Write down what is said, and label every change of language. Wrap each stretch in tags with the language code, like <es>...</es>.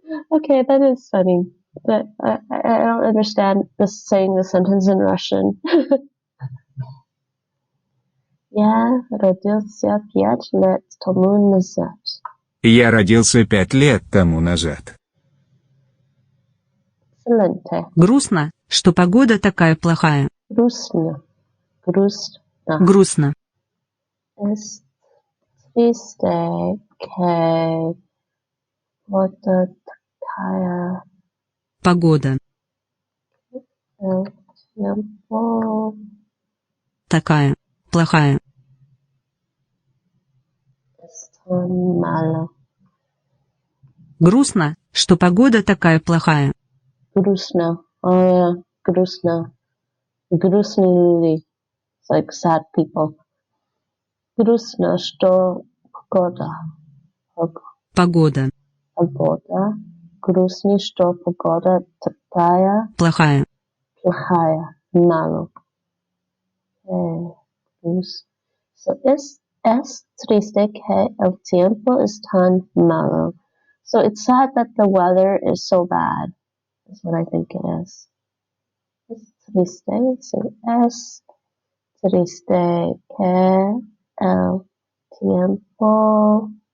<en>Okay, that is funny, but I don't understand this saying the sentence in Russian.</en> <ru>Я родился 5 лет тому назад. Я родился 5 лет тому назад.</ru> <es>Excelente.</es> <ru>Грустно, что погода такая плохая. Грустно. Грустно. Грустно.</ru> <es>Es triste que</es> <ru>pогода такая. Погода.</ru> <es>El tiempo</es> <ru>Такая. Плохая.</ru> <es>es tan malo.</es> <ru>Грустно, что погода такая плохая. Грустно.</ru> <en>Oh yeah, грустно.</en> <ru>Грустные люди.</ru> <en>It's like sad people.</en> <ru>Грустно, что погода. Погода. Погода. Грустно, что погода такая Плохая. плохая. Malo. Okay.</ru> <en>So</en> <es>es triste que el tiempo es tan malo.</es> <en>So it's sad that the weather is so bad, is what I think it is.</en> <es>Es triste,</es> <en>so</en> <es>es triste que el tiempo.</es>